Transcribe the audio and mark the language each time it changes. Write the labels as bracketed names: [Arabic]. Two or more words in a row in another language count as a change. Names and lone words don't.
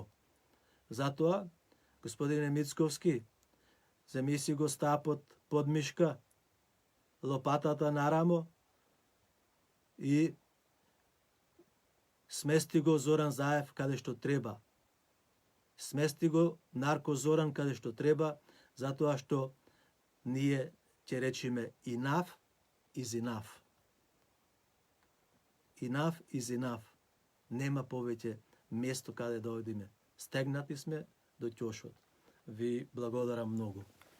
[Macedonian] Затоа, господине Мицковски, земи си го стапот под мишка, лопатата на рамо и смести го Зоран Заев каде што треба. Смести го нарко Зоран каде што треба, затоа што ние ќе речиме [English] enough is enough. Enough is enough. [Macedonian] Нема повеќе место каде да одиме. Стегнати сме до ќошот. Ви благодарам многу.